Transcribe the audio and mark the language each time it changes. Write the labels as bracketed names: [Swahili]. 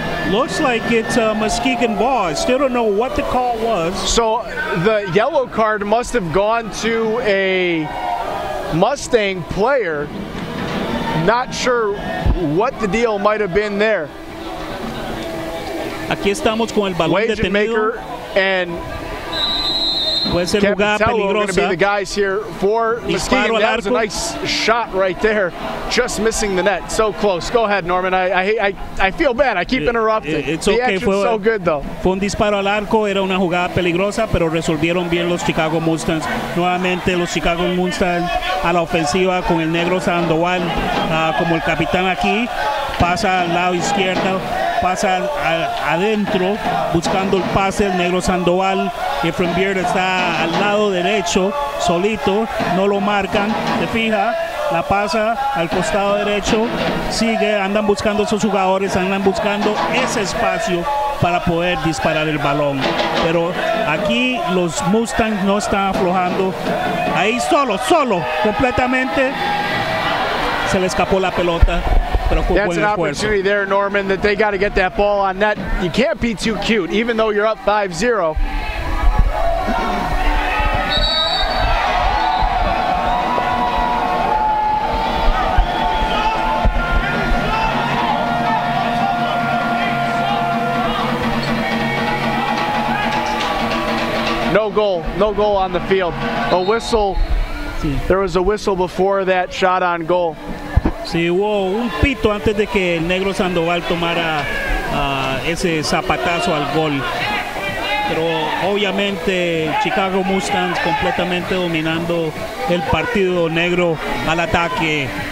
[English] Looks like it's a Muskegon ball. I still don't know what the call was. So the yellow card must have gone to a Mustang player. Not sure what the deal might have been there. [Spanish] Aquí estamos con el balón detenido. [English] And [Spanish] puede ser jugada peligrosa. [English] Going to be the guys here for Muskegon. That was a nice shot right there, just missing the net. So close. Go ahead, Norman. I feel bad. I keep interrupting. It's the okay. action's so good, though. [Spanish] Fue un disparo al arco. Era una jugada peligrosa, pero resolvieron bien los Chicago Mustangs. Nuevamente los Chicago Mustangs a la ofensiva con el negro Sandoval como el capitán aquí. Pasa al lado izquierdo. Pasa adentro buscando el pase. El negro Sandoval. Efren Beard está al lado derecho solito, no lo marcan, te fija, la pasa al costado derecho, sigue, andan buscando esos jugadores, andan buscando ese espacio para poder disparar el balón, pero aquí los Mustangs no están aflojando, ahí solo, completamente se le escapó la pelota. [English] That's an opportunity there, Norman, that they got to get that ball on net. You can't be too cute, even though you're up 5-0. No goal on the field. A whistle. There was a whistle before that shot on goal. [Spanish] Sí, hubo un pito antes de que el negro Sandoval tomara ese zapatazo al gol. Pero obviamente Chicago Mustangs completamente dominando el partido, negro al ataque.